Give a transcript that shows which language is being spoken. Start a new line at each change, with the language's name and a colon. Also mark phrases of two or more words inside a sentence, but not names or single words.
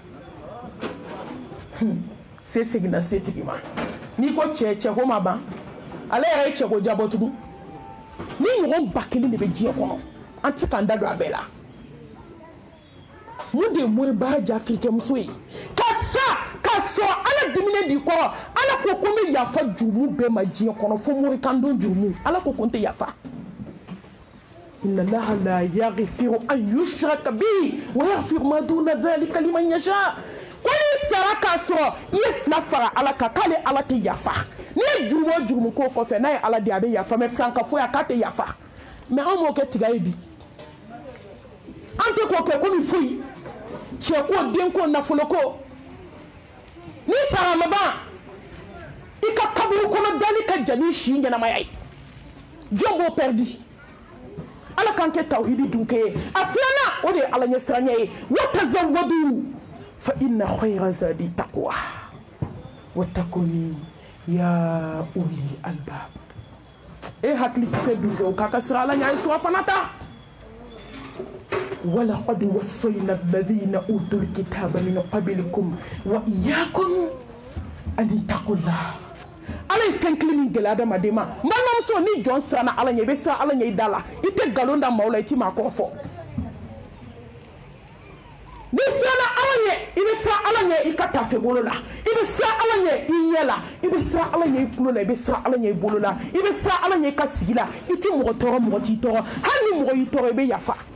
Bambara: se seginna setigi ma n'i ko cɛ ko ma ban ale yɛrɛ ye cɛko jabɔ tugun ni ɲɔgɔn ba kelen de bɛ diɲɛ kɔnɔ an tɛ k'an da don a bɛɛ la mun de ye mori baara ja firikɛmuso ye ka sɔn ala diminen d'i kɔrɔ ala ko n bɛ yafa jurumu bɛɛ ma diɲɛ kɔnɔ fo morikandon jurumu ala ko n tɛ yafa
Arabic: إن الله لا يغفر أن يشرك به ويغفر ما دون ذلك لمن يشاء
Bambara: ko ni sara k'a sɔrɔ i ye fila fara ala kan k'ale ala tɛ yafa n'i ye jurumu o jurumu k'o kɔfɛ n'a ye ala di a bɛ yafa mɛ filanka foyi a k'a tɛ yafa mɛ an m'o kɛ tiga ye bi an tɛ k'o kɛ komi foyi cɛ ko den ko nafolo ko ni sara ma ban i ka kaburu kɔnɔ dali ka jan ni si ɲɛnamaya ye jɔn b'o pɛridi ala k'an kɛ tawhidi dunkɛ ye a filanan o de ye ala ɲɛsiranya ye
Arabic: وتزودوا فإن خير الزاد التقوى واتقون يا أولي الألباب
Bambara: e hakili kisɛ dunkɛ o k'a ka sira ala ɲɛ a ye sura fana ta
Arabic: ولقد وصينا الذين أوتوا الكتاب من قبلكم وإياكم أن اتقوا الله
Bambara: ala ye fɛn kelen min gɛlɛya adamaden ma n balimamuso ni jɔn siranna ala ɲɛ i bɛ siran ala ɲɛ i da la i tɛ nkalon da maaw la i tɛ maa kɔrɔ fɔ n'i siranna ala ɲɛ i bɛ siran ala ɲɛ i ka tafe bolo la i bɛ siran ala ɲɛ i ɲɛ la i bɛ siran ala ɲɛ i tulo la i bɛ siran ala ɲɛ i bolo la i bɛ siran ala ɲɛ i ka sigi la i tɛ mɔgɔ tɔɔrɔ mɔgɔ t'i tɔɔrɔ hali ni mɔgɔ y'i tɔɔrɔ i bɛ yafa